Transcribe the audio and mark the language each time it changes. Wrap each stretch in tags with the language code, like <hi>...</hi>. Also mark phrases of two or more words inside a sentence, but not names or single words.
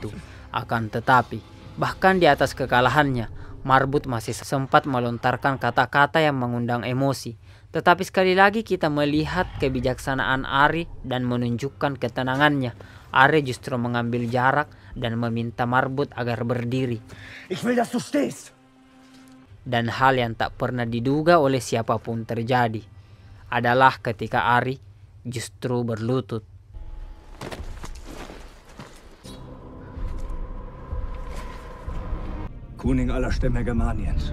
<id>Akan tetapi, bahkan di atas kekalahannya, Marbut masih sempat melontarkan kata-kata yang mengundang emosi. Tetapi sekali lagi kita melihat kebijaksanaan Ari dan menunjukkan ketenangannya. Ari justru mengambil jarak dan meminta Marbut agar berdiri.</id> <de>Ich will, dass du stehst.</de> <id>Dan hal yang tak pernah diduga oleh siapapun terjadi adalah ketika Ari justru berlutut.</id> <de>Kuning aller Stämme Germaniens.</de>